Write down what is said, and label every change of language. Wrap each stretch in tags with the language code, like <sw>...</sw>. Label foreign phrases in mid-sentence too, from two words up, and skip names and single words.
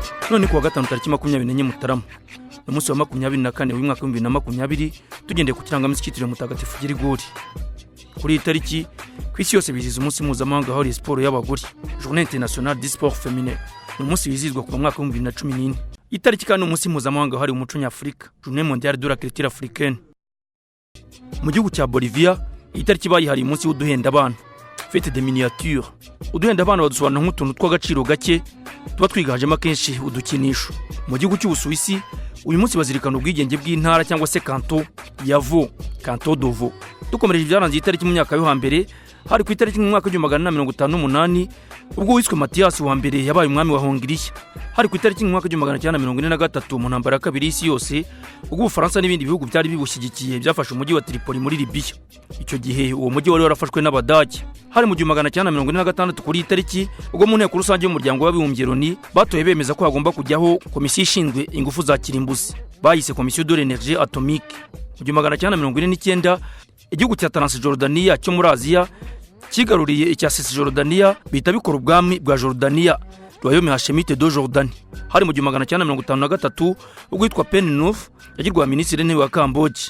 <rw>none kuwa gatanu tariki 24 Mutarama umunsi wa 24 w'umwaka 2020 tugendeye ku kirangamisi cyitiriwe Mutagatifu Girigori. Kuri tariki kwisi yose biziza umunsi mpuzamahanga wahariwe siporo y'abagore,</rw> <fr>Journée internationale du sport féminin.</fr> <rw>Umunsi wizizwa kuva mwaka 2014. Itariki kandi umunsi mpuzamahanga wahariwe umuco nyafurika,</rw> <fr>Journée mondiale de la culture africaine.</fr> <rw>Mu gihugu cya Bolivia itariki bayihariye umunsi w'uduhenda abana,</rw> <fr>fête de miniature.</fr> <rw>Uduhenda abana badusobanura nk'utuntu tw'agaciro gake tuba twigajemo kenshi udukinisho. Mu gihugu cy'Ubusuwisi uyu munsi bazirikana ubwigenge bw'intara cyangwa se canton ya Vaud,</rw> <fr>canton de Vaud.</fr> <rw>Dukomereje ibyaranze itariki mu myaka yo hambere, hari ku itariki mu mwaka wa 1958 ubwo wiswe Mathias wa mbere yabaye umwami wa Hongiriya. Hari ku itariki mu mwaka wa 1943 mu ntambara ya kabiri y'isi yose ubwo Ubufaransa n'ibindi bihugu byari bibushyigikiye byafashe umujyi wa Tripoli muri Libya. Icyo gihe uwo mujyi wari warafashwe n'Abadage. Hari mu 1946 kuri itariki ubwo mu nteko rusange y'umuryango w'abibumbye Loni batoye bemeza ko hagomba kujyaho komisiyo ishinzwe ingufu za kirimbuzi, bayise</rw> <fr>Commission de l'énergie atomique.</fr> <rw>Mu 1949 igihugu cya Transjordania cyo muri Aziya kigaruriye icya Cisjordania bita bikora ubwami bwa Jordania,</rw> <fr>Royaume Hashemite de Jordanie.</fr> <rw>Hari mu 1953 ubwo yitwa Pen Nuuf yagirwa minisitiri w'intebe wa Cambodia.</rw>